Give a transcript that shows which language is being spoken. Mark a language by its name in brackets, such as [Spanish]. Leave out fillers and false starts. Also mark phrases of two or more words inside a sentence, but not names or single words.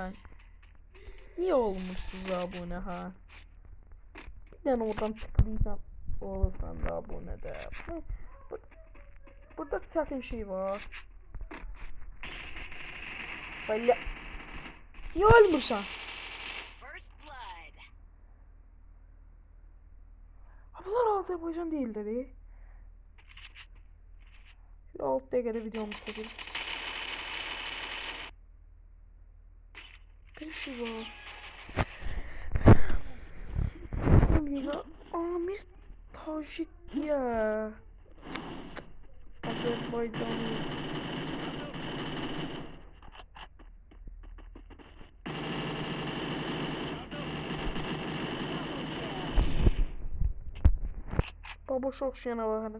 [Azerbaijani] Niyə olmursunuz abunə ha? Bir dənə oradan tıklayacağım. Olursan da abunə də. Burada çətin şey var. Belə. Niyə ölmürsən? [English] First blood. [Azerbaijani] Bunlar Azərbaycan deyildir. 6 dəqiqədə videomu çəkir. Bir şey var. [Turkish] Ya Amir Tajik diye. Azerbaycanlı. Baba çok şuna bakın.